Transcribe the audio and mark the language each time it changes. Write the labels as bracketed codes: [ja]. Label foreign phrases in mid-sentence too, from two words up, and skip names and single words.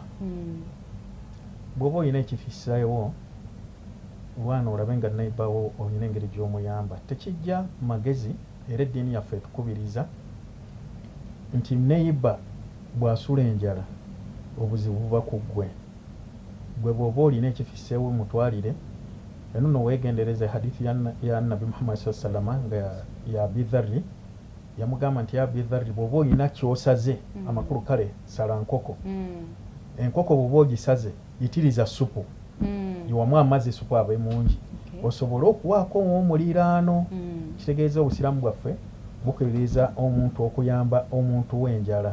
[lg] Bw'oba olina ekifissayo lwana olabe nga naibawo olina engeri gy'omuyamba. Tekijja magezi era eddiini yaffe etukubiriza nti neiba bw'asula enjala obuzibu buba ku ggwe. Gwe bw'oba olina ekifisseewo mutwalire. Eno no weegendereza hadithi ya Nabi Muhammad [ar] sallallahu alaihi wasallam [lg] nga [ar] ya Abi Dharri [lg] yamugamba nti [ar] ya Abi Dharri [lg] bw'oba olina kyosaze amakulu kale sala nkoko. Enkoko bw'oba ogisaze yitiriza supu. Iwamu amazzi supu abe mungi. Osobola okuwaako omuliraano. Kitegeeza obusiraamu bwaffe bukubiriza omuntu okuyamba omuntu w'enjala.